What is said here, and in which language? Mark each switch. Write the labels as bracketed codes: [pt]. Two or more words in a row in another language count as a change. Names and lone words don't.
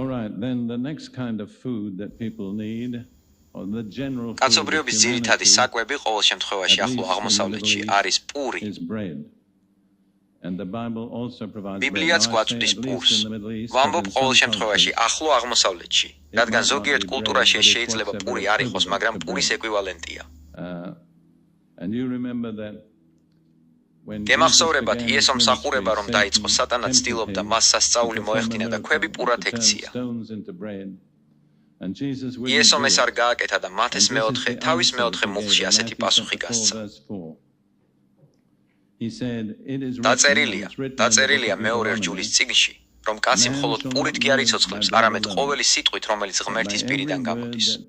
[en] Right, then the next kind of food that people need, or the general food [ka] კაცობრიობის ძირითადი საკვები ყოველ შემთხვევაში ახლო აღმოსავლეთში არის პური. [en] is bread. And the Bible also provides [ka] ბიბლიაც გვაწვდის პურს. ვამბობ ყოველ შემთხვევაში ახლო აღმოსავლეთში, რადგან ზოგიერთ კულტურაში ეს შეიძლება პური არ იყოს, მაგრამ პურის ეკვივალენტია. [en] And you remember that [ka] გემახსოვრებათ იესო მსახურება რომ დაიწყო, სატანაც ცდილობდა მას სასწაული მოეხდინა და ქვები პურად ექცია. იესომ ეს არ გააკეთა და მათეს თავის მეოთხე მუხლში ასეთი პასუხი გასცა. დაწერილია მეორე რჯულის წიგნში, რომ კაცი მხოლოდ პურით კი არ იცოცხლებს, არამედ ყოველი სიტყვით, რომელიც ღმერთის პირიდან გამოდის.